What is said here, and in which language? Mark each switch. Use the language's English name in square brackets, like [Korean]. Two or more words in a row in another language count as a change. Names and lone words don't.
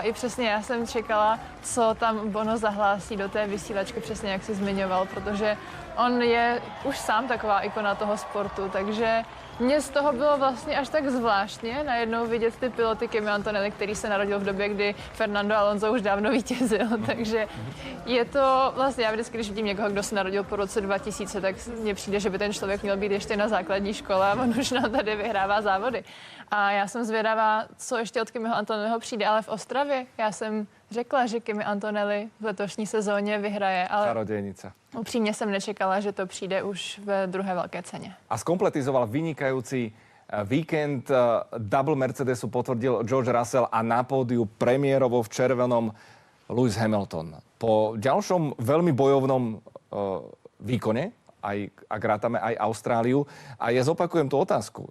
[Czech] I přesně já jsem čekala, co tam Bono zahlásí do té vysílačky, přesně jak si zmiňoval, protože on je už sám taková ikona toho sportu, takže mně z toho bylo vlastně až tak zvláštně najednou vidět ty piloty Kimi Antonelli, který se narodil v době, kdy Fernando Alonso už dávno vítězil, takže je to vlastně, já vždycky, když vidím někoho, kdo se narodil po roce 2000, tak mně přijde, že by ten člověk měl být ještě na základní škole a on už nám tady vyhrává závody. A já jsem zvědavá, co ještě od Kimiho Antonelliho přijde, ale v Ostravě já jsem řekla, že Kimi Antonelli v letošní sezóně vyhraje, ale [Slovak] čarodejnica. [Czech] Upřímně jsem nečekala, že to přijde už ve druhé velké ceně. [Slovak] A skompletizoval vynikajúci víkend. Double Mercedesu potvrdil George Russell a na pódiu premiérovo v červenom Lewis Hamilton. Po ďalšom veľmi bojovnom výkone, aj ak rátame aj Austráliu, a ja zopakujem tú otázku.